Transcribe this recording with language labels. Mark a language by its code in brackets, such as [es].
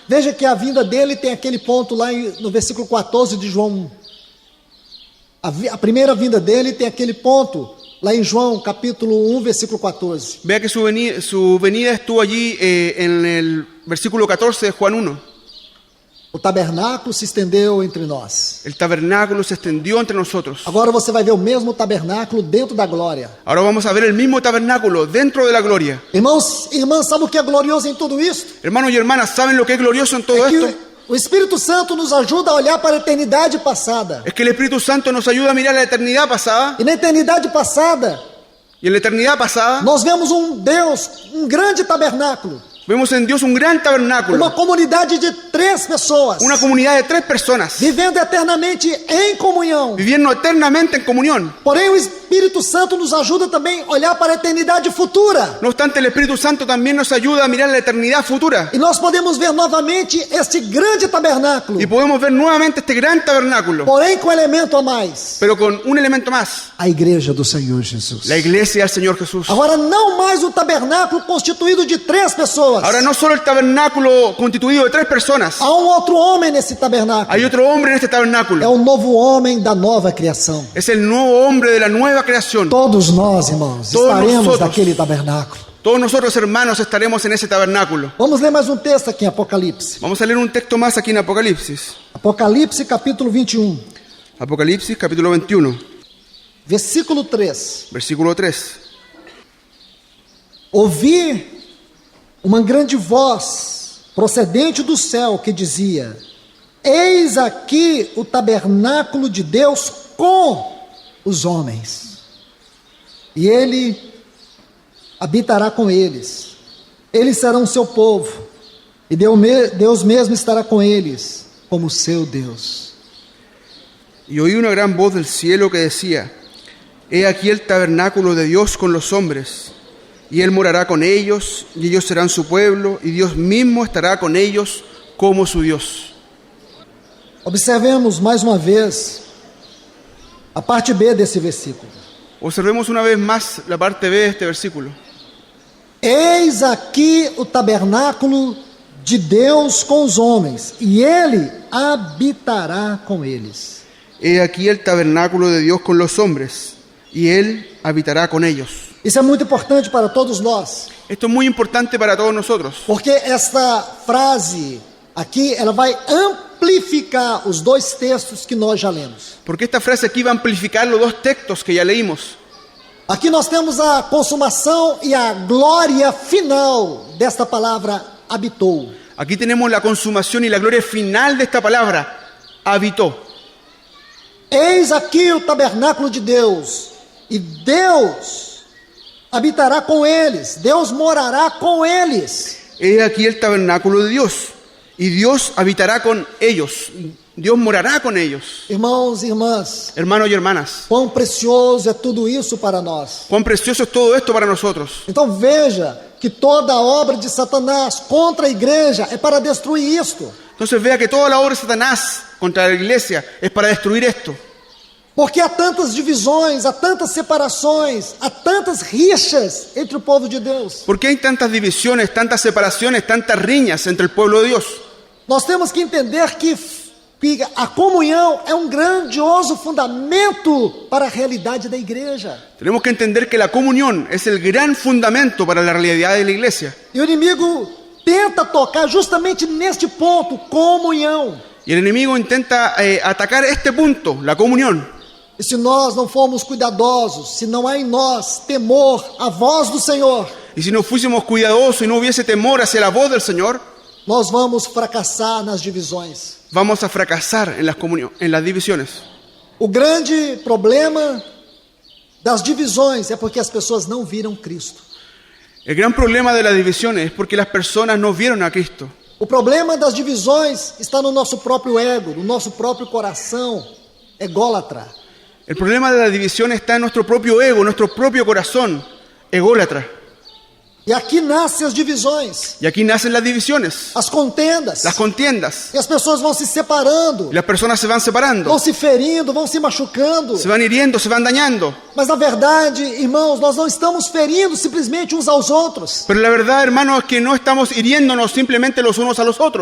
[pt] Veja que a vinda dele tem aquele ponto lá no versículo 14 de João 1. A primeira vinda dele tem aquele ponto lá em João capítulo 1, versículo 14. [es] Vea que su venida estuvo allí en el versículo 14 de Juan 1. [pt] O tabernáculo se estendeu entre nós. [es] El tabernáculo se extendió entre nosotros. [pt] Agora você vai ver o mesmo tabernáculo dentro da glória. [es] Ahora vamos a ver el mismo tabernáculo dentro de la gloria. [pt] Irmãos, irmãs, sabe o que é glorioso em tudo isso? [es] Hermanos y hermanas, ¿saben lo que es glorioso en todo [pt] É [es] esto? [pt] que o Espírito Santo nos ajuda a olhar para a eternidade passada. [es] Es que el Espíritu Santo nos ayuda a mirar la eternidad pasada. [pt] E na eternidade passada, [es] Y en la eternidad pasada [pt] nós vemos um Deus, um grande tabernáculo. [es] vemos en Dios un gran tabernáculo. [pt] Uma comunidade de 3 pessoas. [es] Una comunidad de 3 personas [pt] Vivendo eternamente em comunhão. [es] viviendo eternamente en comunión. [pt] Porém, o Espírito Santo nos ajuda também a olhar para a eternidade futura. [es] No obstante, el Espíritu Santo también nos ayuda a mirar la eternidad futura. [pt] E nós podemos ver novamente este grande tabernáculo. [es] Y podemos ver nuevamente este gran tabernáculo, [pt] Porém, com elemento a mais. [es] pero con un elemento más: [pt] A igreja do Senhor Jesus. [es] la iglesia del Señor Jesús. [pt] Agora, não mais um tabernáculo constituído de 3 pessoas. [es] Ahora no solo el tabernáculo constituido de 3 personas, [pt] Há um outro homem nesse tabernáculo. [es] hay otro hombre en este [pt] É [es] tabernáculo. [pt] o novo homem da nova criação. [es] Es el nuevo hombre de la nueva creación. [pt] Todos nós, irmãos, [es] Todos [pt] estaremos [es] nosotros. [pt] naquele tabernáculo. [es] Todos nosotros, hermanos, estaremos en ese tabernáculo. [pt] Vamos ler mais um texto aqui em Apocalipse. [es] Vamos a leer un texto más aquí en Apocalipsis. [pt] Apocalipse capítulo 21, [es] Apocalipsis capítulo 21, [pt] versículo 3. [es] versículo 3. [pt] Ouvi uma grande voz procedente do céu que dizia: Eis aqui o tabernáculo de Deus com os homens, e ele habitará com eles. Eles serão seu povo, e Deus mesmo estará com eles como seu Deus. [es] Y oí una gran voz del cielo que decía: He aquí el tabernáculo de Dios con los hombres, y Él morará con ellos, y ellos serán su pueblo, y Dios mismo estará con ellos como su Dios. [pt] Observemos mais uma vez a parte B desse versículo. [es] Observemos una vez más la parte B de este versículo. [pt] Eis aqui o tabernáculo de Deus com os homens, e ele habitará com eles. [es] He aquí el tabernáculo de Dios con los hombres, y Él habitará con ellos. [pt] Isso é muito importante para todos nós, [es] Esto es muy importante para todos nosotros, [pt] porque esta frase aqui, ela vai amplificar os 2 textos que nós já lemos. [es] porque esta frase aquí va a amplificar los 2 textos que ya leímos. [pt] Aqui nós temos a consumação e a glória final desta palavra habitou. [es] Aquí tenemos la consumación y la gloria final de esta palabra: habitó. [pt] Eis aqui o tabernáculo de Deus, e Deus habitará com eles, Deus morará com eles. [es] He aquí el tabernáculo de Dios, y Dios habitará con ellos. Dios morará con ellos. [pt] Irmãos e irmãs, [es] Hermanos y hermanas, [pt] quão precioso é tudo isso para nós. [es] cuán precioso es todo esto para nosotros. [pt] Então veja que toda a obra de Satanás contra a igreja é para destruir isto. [es] Entonces vea que toda la obra de Satanás contra la iglesia es para destruir esto. [pt] Porque há tantas divisões, há tantas separações, há tantas rixas entre o povo de Deus. [es] ¿Por qué hay tantas divisiones, tantas separaciones, tantas riñas entre el pueblo de Dios? [pt] Nós temos que entender que a comunhão é um grandioso fundamento para a realidade da igreja. [es] Tenemos que entender que la comunión es el gran fundamento para la realidad de la iglesia. [pt] E o inimigo tenta tocar justamente neste ponto, comunhão. [es] Y el enemigo intenta atacar este punto, la comunión. [pt] E se nós não formos cuidadosos, se não há em nós temor à voz do Senhor, [es] Y si no fuésemos cuidadosos y no hubiese temor hacia la voz del Señor, [pt] nós vamos fracassar nas divisões. [es] vamos a fracasar en las divisiones. [pt] O grande problema das divisões é porque as pessoas não viram Cristo. [es] El gran problema de las divisiones es porque las personas no vieron a Cristo. [pt] O problema das divisões está no nosso próprio ego, no nosso próprio coração ególatra. [es] El problema de la división está en nuestro propio ego, nuestro propio corazón, ególatra. [pt] E aqui nascem as divisões, [es] Y aquí nacen las divisiones, [pt] as contendas. [es] las contiendas. [pt] E as pessoas vão se separando, [es] Y las personas se van separando, [pt] vão se ferindo, vão se machucando. [es] se van hiriendo, se van dañando. [pt] Mas na verdade, irmãos, nós não estamos ferindo simplesmente uns aos outros. [es] Pero la verdad, hermanos, es que no estamos hiriéndonos simplemente los unos a los otros,